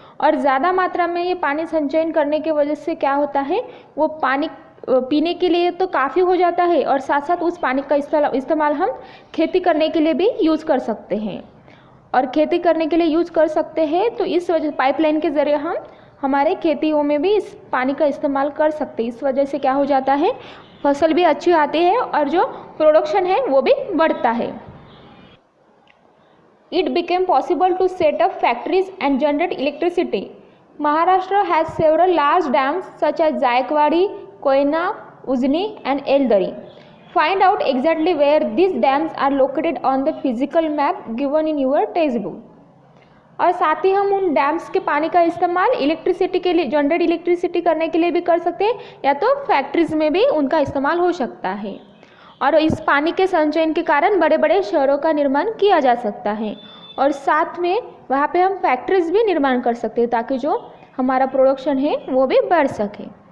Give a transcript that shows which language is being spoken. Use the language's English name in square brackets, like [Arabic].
[Hindi] और ज़्यादा मात्रा में ये पानी संचयन करने की वजह से क्या होता है, वो पानी पीने के लिए तो काफ़ी हो जाता है और साथ साथ उस पानी का इस्तेमाल हम खेती करने के लिए भी यूज़ कर सकते हैं, और खेती करने के लिए यूज़ कर सकते हैं तो इस वजह पाइपलाइन के ज़रिए हम हमारे खेतियों में भी इस पानी का इस्तेमाल कर सकते हैं। इस वजह से क्या हो जाता है, फसल भी अच्छी आती है और जो प्रोडक्शन है वो भी बढ़ता है। [English] It became possible to set up factories and generate electricity. Maharashtra has several large dams such as Jayakwadi, Koyna, Ujni and Eldari. Find out exactly where these dams are located on the physical map given in your textbook. [Hindi] और साथ ही हम उन dams के पानी का इस्तेमाल electricity के लिए, [English] generate electricity [Hindi] करने के लिए भी कर सकते हैं, या तो फैक्ट्रीज में भी उनका इस्तेमाल हो सकता है। और इस पानी के संचयन के कारण बड़े बड़े शहरों का निर्माण किया जा सकता है और साथ में वहाँ पे हम फैक्ट्रीज भी निर्माण कर सकते हैं ताकि जो हमारा प्रोडक्शन है वो भी बढ़ सके।